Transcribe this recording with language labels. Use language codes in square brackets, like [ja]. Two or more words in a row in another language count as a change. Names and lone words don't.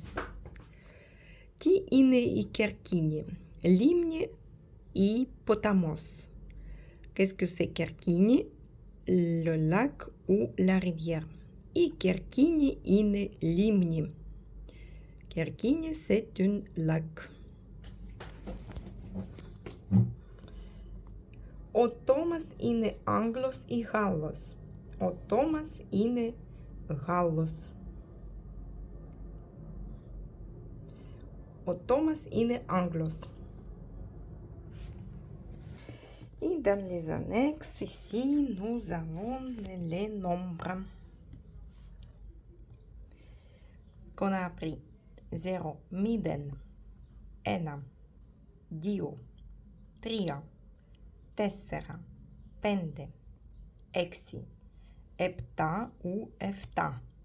[el] Τι είναι η Κερκίνη? Λίμνη ή ποταμός? [fr] Qu'est-ce que c'est Kerkini? Le lac ou la rivière. [el] Η Kerkini είναι λίμνη. Kerkini, c'est un lac. Ο Τόμας είναι Άγγλος ή Γάλλος? Ο Τόμας είναι Γάλλος. Ο Τόμας είναι Άγγλος. [fr] Et dans les annexes, ici, nous avons les nombres. Ce qu'on a appris. 0, miden, ένα, 2, 3, 4, 5, 6, 7 ou 7,